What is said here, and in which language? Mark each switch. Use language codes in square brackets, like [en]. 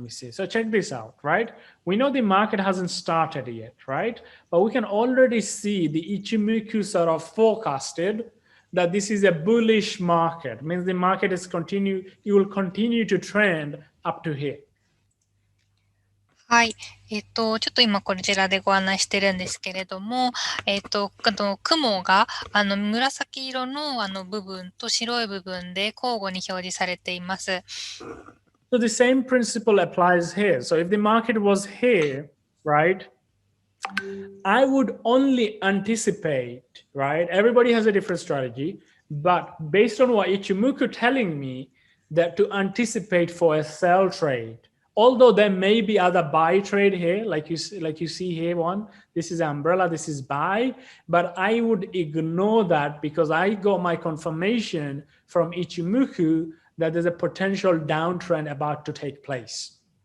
[en] So check this out, right? We know the market hasn't started yet, right? But we can already see the Ichimoku sort of forecasted that this is a bullish market. It means the market it will continue to trend up to here. [ja] はい。ちょっと今こちらでご案内してるんですけれども、雲が、紫色の部分と白い部分で交互に表示されています。 [en] So the same principle applies here. So if the market was here, right, I would only anticipate, right? Everybody has a different strategy, but based on what Ichimoku telling me, that to anticipate for a sell trade, although there may be other buy trade here, like you see here one, this is umbrella, this is buy, but I would ignore that because I got my confirmation from Ichimoku that there's a potential downtrend about to take place.